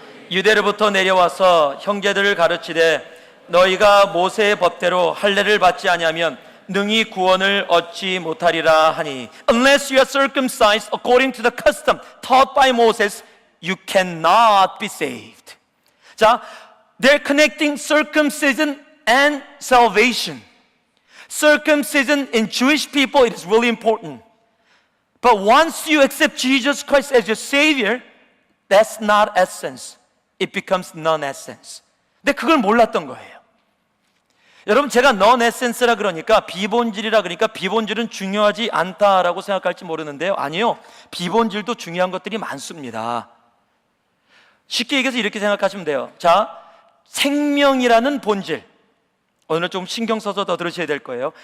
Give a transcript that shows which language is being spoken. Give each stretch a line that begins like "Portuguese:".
Korean: 유대로부터 내려와서 형제들을 가르치되 너희가 모세의 법대로 할례를 받지 아니하면 능히 구원을 얻지 못하리라 하니,
English: Unless you are circumcised according to the custom taught by Moses, you cannot be saved. 자, they're connecting circumcision and salvation. Circumcision in Jewish people, it is really important. But once you accept Jesus Christ as your Savior, that's not essence. It becomes non-essence.
Korean: 근데 그걸 몰랐던 거예요. 여러분, 제가 non-essence라 그러니까, 비본질이라 그러니까 비본질은 중요하지 않다라고 생각할지 모르는데요, 아니요, 비본질도 중요한 것들이 많습니다. 쉽게 얘기해서 이렇게 생각하시면 돼요. 자, 생명이라는 본질, 오늘 좀 신경 써서 더 들으셔야 될 거예요.